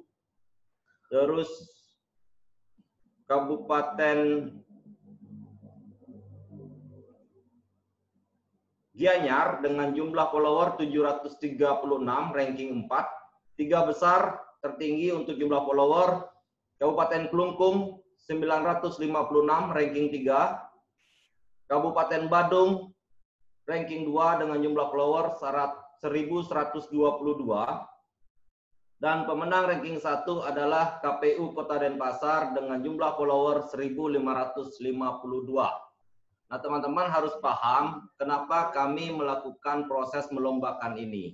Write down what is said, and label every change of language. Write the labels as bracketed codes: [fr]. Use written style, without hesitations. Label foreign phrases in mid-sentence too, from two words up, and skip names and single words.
[id] Terus Kabupaten Gianyar dengan jumlah follower 736, ranking 4. 3 besar tertinggi untuk jumlah follower. Kabupaten Kelungkung 956, ranking 3. Kabupaten Badung ranking 2 dengan jumlah follower 1122. Dan pemenang ranking 1 adalah KPU Kota Denpasar dengan jumlah follower 1552. Nah, teman-teman harus paham kenapa kami melakukan proses melombakan ini.